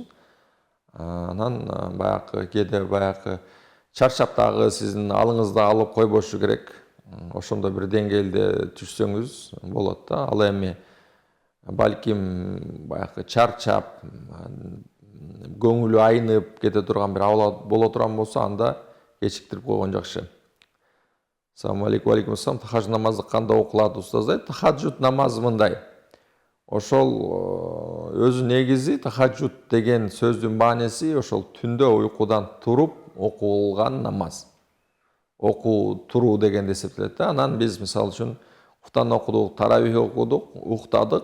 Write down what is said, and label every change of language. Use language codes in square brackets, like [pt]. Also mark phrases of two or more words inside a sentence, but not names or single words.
[ky] Анан баягы кээде баягы чарчап дагы сиздин алыңызды алып койбошу керек. Ошондой бир деңгээлде түшсөңүз болот да. Ал эми балким баягы чарчап, көңүлү айнып кете турган бир абал боло турган болсо, анда кечиктирип койгон жакшы. [ar] السلام عليكم. عليكم السلام. [ky] Тахаджуд намазы кандай окулат устаз дейт? Тахаджуд намазы мындай. Ошол өзү негизи тахаджуд деген сөздүн мааниси ошол түндө уйкудан туруп окулган намаз. Окуу туруу дегенди эсептелет да. Анан биз мисалы үчүн куфтан окудук, таравих окудук, уктадык.